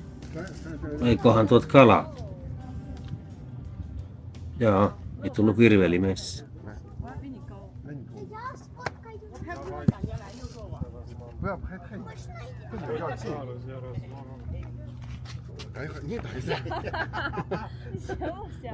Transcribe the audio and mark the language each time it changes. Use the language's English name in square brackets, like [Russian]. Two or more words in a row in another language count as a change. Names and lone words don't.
[Finnish] Eikohan tuot kalaa? Joo, ei tullut virveli messiin. [Chinese] 不要拍太远，跟你比较近。哎，你等一下，你行不行？